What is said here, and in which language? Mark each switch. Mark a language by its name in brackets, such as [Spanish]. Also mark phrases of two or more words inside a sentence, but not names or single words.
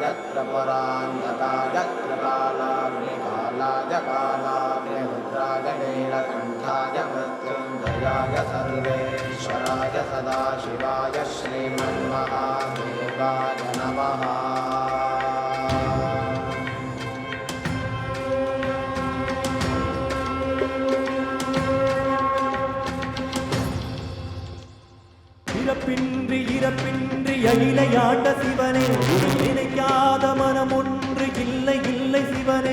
[Sanskrit] त्रिपुरान्तकाय त्रिकालाग्निकालाय कालाग्निरुद्राय नीलकण्ठाय मृत्युञ्जयाय सर्वेश्वराय सदाशिवाय श्रीमन्महादेवाय नमः. [Tamil] இறப்பின்றி அகிலையாண்ட சிவனே, உன்னை நினைக்காத மனம் ஒன்று இல்லை இல்லை சிவனே.